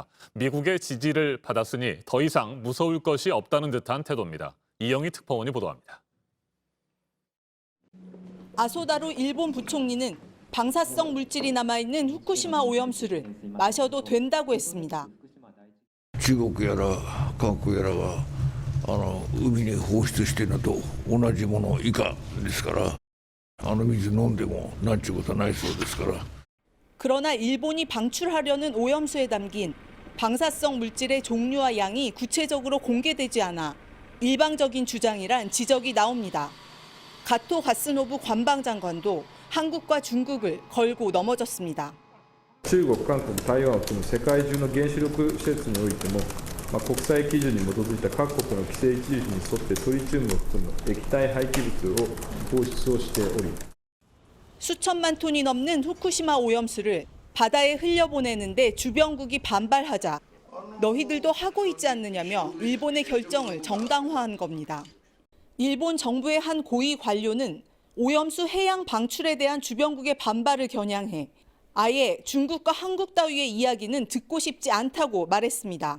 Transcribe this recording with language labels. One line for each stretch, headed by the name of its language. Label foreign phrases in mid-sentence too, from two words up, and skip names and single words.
Korean: 미국의 지지를 받았으니 더 이상 무서울 것이 없다는 듯한 태도입니다. 이영희 특파원이 보도합니다. 아소다로 일본 부총리는 방사성 물질이 남아있는 후쿠시마 오염수를 마셔도 된다고 했습니다.
Japanese: 中国やら韓国やらが海に放出しているのと同じもの以下ですから水飲んでもなんちゅうことはないそうですから。
Korean: 그러나 일본이 방출하려는 오염수에 담긴 방사성 물질의 종류와 양이 구체적으로 공개되지 않아 일방적인 주장이란 지적이 나옵니다. 가토 가스노부 관방장관도 한국과 중국을 걸고 넘어졌습니다.
Japanese: 中国、韓国、台湾を含む世界中の原子力施設においても、国際基準に基づいた各国の規制基準に沿ってトリチウムを含む液体廃棄物を放出をしており
Korean: 수천만 톤이 넘는 후쿠시마 오염수를 바다에 흘려보내는데 주변국이 반발하자 너희들도 하고 있지 않느냐며 일본의 결정을 정당화한 겁니다. 일본 정부의 한 고위 관료는 오염수 해양 방출에 대한 주변국의 반발을 겨냥해 아예 중국과 한국 따위의 이야기는 듣고 싶지 않다고 말했습니다.